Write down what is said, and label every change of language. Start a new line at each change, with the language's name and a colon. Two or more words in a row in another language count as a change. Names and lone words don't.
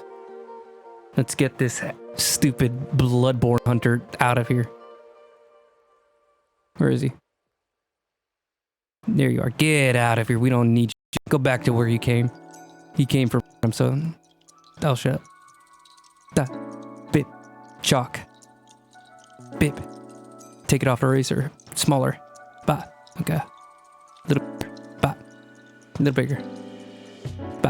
English: Let's get this stupid Bloodborne hunter out of here. Where is he? There you are. Get out of here. We don't need you. Go back to where he came. He came from, so I'll shut up. Da. Bip. Chalk. Bip. Take it off eraser. Smaller. Ba. Okay. Little. Ba. A little bigger. Ba.